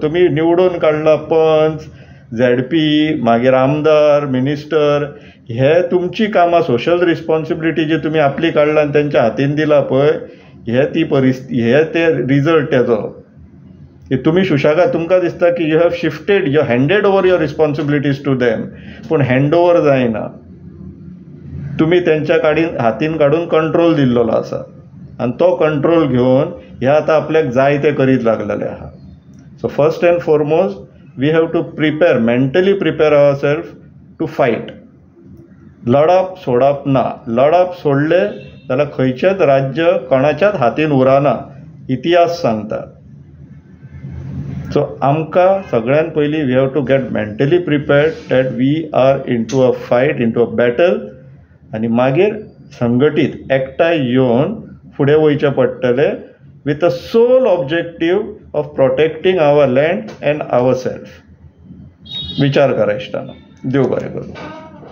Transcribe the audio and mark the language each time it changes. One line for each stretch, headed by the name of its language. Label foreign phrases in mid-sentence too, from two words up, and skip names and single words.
Konkani: तुमी निवडून काडला पंच, ZP, मागीर आमदार, मिनिस्टर, हे तुमची कामां,
English: social responsibility
Konkani: जी तुमी आपली काडला आनी तेंच्या हातीन दिला पळय, हे ते रिजल्ट तेजो. की तुमी सुशागाद तुमकां दिसता की
English: you have shifted you handed over your responsibilities to them,
Konkani: पूण
English: hand over
Konkani: जायना. तुमी तेंच्या हातीन काडून कंट्रोल दिल्लो आसा आनी तो कंट्रोल घेवन हे आतां आपल्याक जाय ते करीत लागलेले आहा.
English: so first and foremost we have to prepare mentally prepare our self to fight.
Konkani: लढप सोडप ना. लढप सोडले जाल्यार खंयचेच राज्य कोणाच्याच हातीन उरना, इतिहास सांगता. सो आमकां सगळ्यान पयलीं
English: we have to get mentally prepared that we are into a fight, into a battle,
Konkani: आनी मागीर संघटीत एकठांय येवन फुडें वयचें पडटलें
English: with a sole objective of protecting our land and our self.
Konkani: विचार करा इश्टानो. देव बरें करूं.